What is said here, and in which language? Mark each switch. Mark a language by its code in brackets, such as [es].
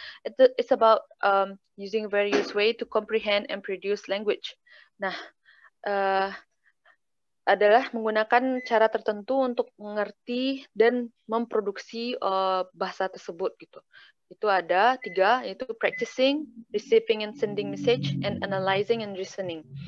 [en] It's about using various way to comprehend and produce language. [id] Nah, adalah menggunakan cara tertentu untuk mengerti dan memproduksi bahasa tersebut gitu. Itu ada 3, yaitu [en] practicing, receiving and sending message, and analyzing and reasoning.